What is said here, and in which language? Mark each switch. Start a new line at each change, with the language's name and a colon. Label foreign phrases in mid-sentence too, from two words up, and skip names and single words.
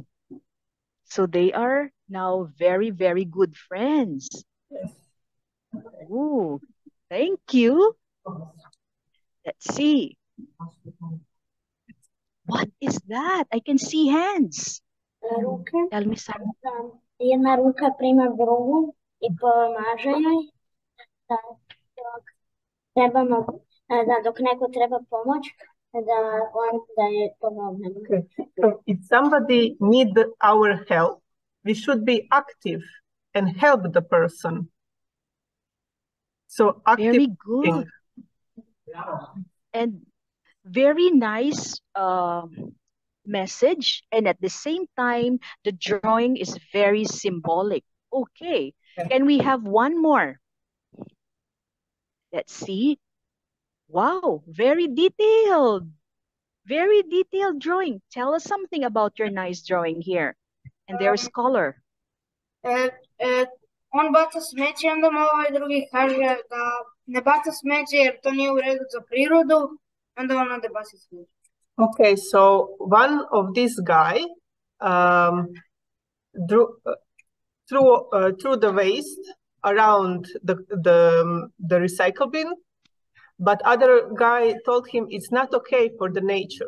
English: So they are now very, very good friends. Yes. Ooh, thank you. Let's see. What is that? I can see hands. Tell me something.
Bosnian: Jedna ruka prima drugu I pomaže joj da dok neko treba pomoć, da je pomogne.
English: Okay. So if somebody needs our help, we should be active and help the person. So active. Very good. And very nice message. And at the same time, the drawing is very symbolic. Okay. Can we have one more? Let's see. Wow, very detailed. Very detailed drawing. Tell us something about your nice drawing here. And there's color.
Bosnian: On baca smeće, onda mu drugi kaže da ne baca smeće jer to nije u redu za prirodu, onda on ode baci smeće.
English: Okay, so one of this guy threw the waste around the recycle bin, but other guy told him it's not okay for the nature.